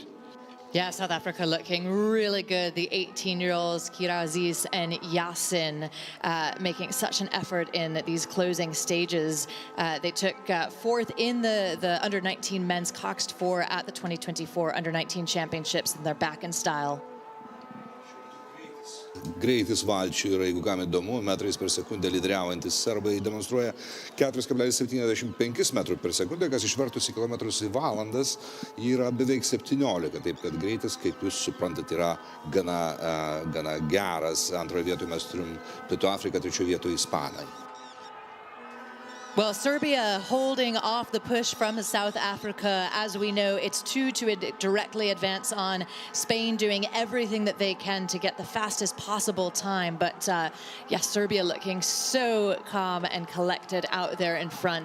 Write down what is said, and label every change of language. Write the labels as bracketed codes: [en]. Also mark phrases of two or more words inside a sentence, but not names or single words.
[en] Yeah, South Africa looking really good. The 18-year-olds, Kiraziz and Yasin, making such an effort in these closing stages. They took 4th in the Under-19 men's Coxed 4 at the 2024 Under-19 Championships, and they're back in style. [lt] Greitis valčių yra, jeigu kam įdomu, metrais per sekundę lyderiaujantis serbai demonstruoja 4,75 metrų per sekundę, kas išvertus į kilometrus į valandas yra beveik 17, taip kad greitis, kaip jūs suprantat, yra gana geras. Antroje vietoje mes turim Pietų Afriką, trečioje vietoje Ispanai. [en] Well, Serbia holding off the push from South Africa. As we know, it's 2 to directly advance on. Spain doing everything that they can to get the fastest possible time. But yes, Serbia looking so calm and collected out there in front.